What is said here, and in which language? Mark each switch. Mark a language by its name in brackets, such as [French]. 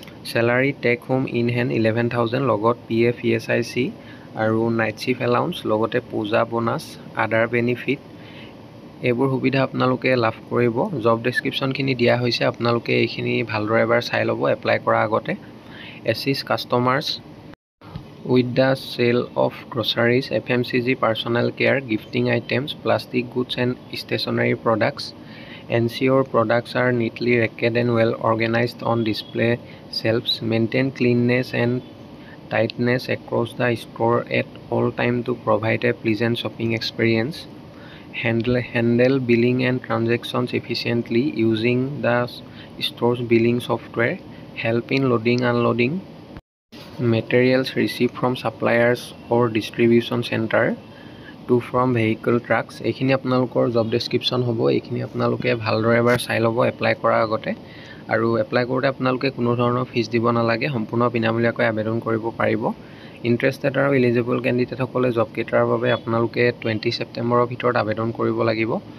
[Assamese] Salary tech home in hand 11,000 লগত PF ESIC আৰু night shift allowance, লগতে পূজা বোনাছ, আদাৰ বেনিফিট, এইবোৰ সুবিধা আপোনালোকে লাভ কৰিব। জব ডেছক্ৰিপশ্যনখিনি দিয়া হৈছে, আপোনালোকে এইখিনি ভালদৰে এবাৰ চাই ল'ব এপ্লাই কৰাৰ আগতে। [English] Assist customers with the sale of groceries, FMCG, personal care, gifting items, plastic goods and stationery products. Ensure products are neatly racked and well organized on display shelves. Maintain cleanliness and tightness across the store at all time to provide a pleasant shopping experience. Handle billing and transactions efficiently using the store's billing software. Help in loading, unloading materials received from suppliers or distribution center to from vehicle trucks. [Assamese] এইখিনি আপোনালোকৰ job description হ'ব। এইখিনি আপোনালোকে ভালদৰে এবাৰ চাই ল'ব apply কৰাৰ আগতে। আৰু এপ্লাই কৰোঁতে আপোনালোকে কোনো ধৰণৰ ফিজ দিব নালাগে, সম্পূৰ্ণ বিনামূলীয়াকৈ আবেদন কৰিব পাৰিব। ইণ্টাৰেষ্টেড আৰু এলিজিবল কেণ্ডিডেটসকলে জবকেইটাৰ বাবে আপোনালোকে 20 ছেপ্টেম্বৰৰ ভিতৰত আবেদন কৰিব লাগিব।